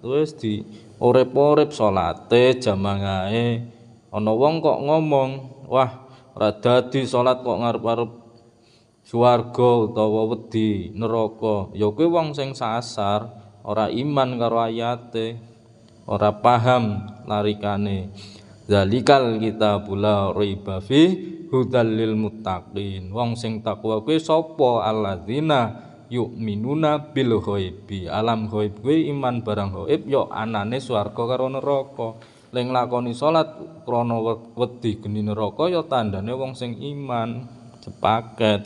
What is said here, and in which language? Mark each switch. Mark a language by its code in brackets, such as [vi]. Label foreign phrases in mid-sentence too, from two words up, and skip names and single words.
[jv] Wis urip-urip salate jamangahe. Ana wong kok ngomong, wah ora dadi salat kok ngarep-arep swarga utawa wedi neraka. Ya kuwi wong sing sasar, ora iman karo ayate, ora paham larikane. [ar] ذلك الكتاب لا ريب فيه هدى للمتقين. [jv] Wong sing takwa kuwi sapa? [ar] الذين يؤمنون بالغيب. [jv] Alam ghaib kuwi iman barang ghaib ya anane swarga karo neraka. Ling lakoni salat krana wedi geni neraka ya tandane wong sing iman. Sepaket.